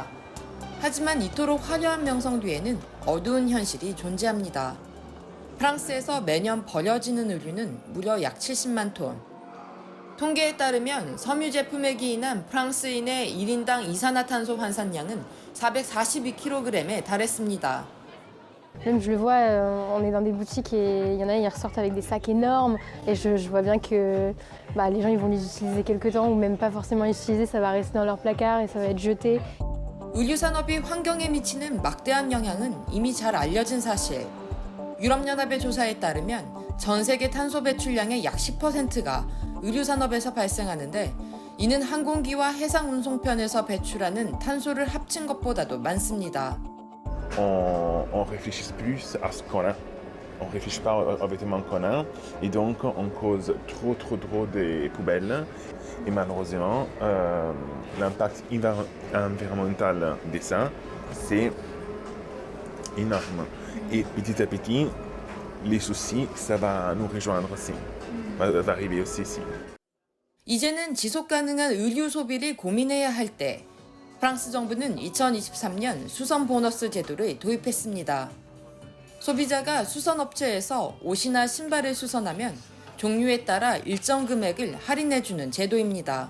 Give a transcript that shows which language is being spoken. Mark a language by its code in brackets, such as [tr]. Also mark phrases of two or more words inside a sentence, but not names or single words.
[ko] 하지만 이토록 화려한 명성 뒤에는 어두운 현실이 존재합니다. 프랑스에서 매년 버려지는 의류는 무려 약 70만 톤. 통계에 따르면 섬유 제품에 기인한 프랑스인의 1인당 이산화탄소 환산량은 442kg에 달했습니다. [fr] Même je le vois, on est dans des boutiques et il y en a, ils ressortent avec des sacs énormes et je vois bien que les gens ils vont les utiliser quelques temps ou même pas forcément les utiliser, ça va rester dans leur placard et ça va être jeté. [ko] 의류 산업이 환경에 미치는 막대한 영향은 이미 잘 알려진 사실. 유럽연합의 조사에 따르면 전 세계 탄소 배출량의 약 10%가 의류 산업에서 발생하는데 이는 항공기와 해상 운송편에서 배출하는 탄소를 합친 것보다도 많습니다. [fr] On réfléchit plus à ce qu'on a. On réfléchit pas aux vêtements qu'on a et donc on cause trop des poubelles et malheureusement l'impact environnemental de ça c'est énorme et petit à petit les soucis ça va nous rejoindre aussi va arriver aussi ici. [ko] 이제는 지속 가능한 의류 소비를 고민해야 할 때 프랑스 정부는 2023년 수선 보너스 제도를 도입했습니다. 소비자가 수선 업체에서 옷이나 신발을 수선하면 종류에 따라 일정 금액을 할인해주는 제도입니다.